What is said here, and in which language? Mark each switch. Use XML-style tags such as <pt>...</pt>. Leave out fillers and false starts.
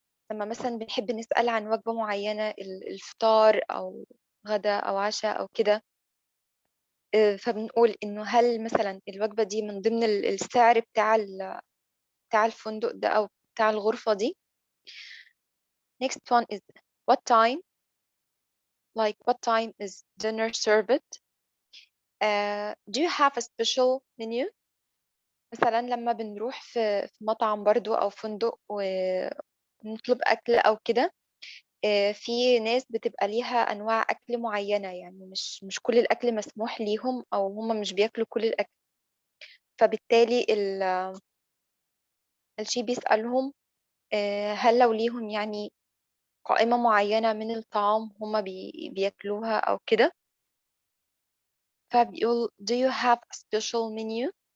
<ar>لما مثلا بنحب نسأل عن وجبة معينة، الفطار أو غدا أو عشاء أو كده، فبنقول إنه هل مثلا الوجبة دي من ضمن السعر بتاع الفندق ده أو بتاع الغرفة دي.</ar> <en>Next one is what time, like what time is dinner served? Do you have a special menu?</en> <ar>مثلا لما بنروح في مطعم برضو أو فندق ونطلب أكل أو كده، في ناس بتبقى ليها أنواع أكل معينة، يعني مش كل الأكل مسموح ليهم أو هم مش بياكلوا كل الأكل. فبالتالي الشيف بيسألهم هل لو ليهم يعني قائمة معينة من الطعام هم بياكلوها أو كده. فبيقول</ar> <en>do you have a special menu?</en>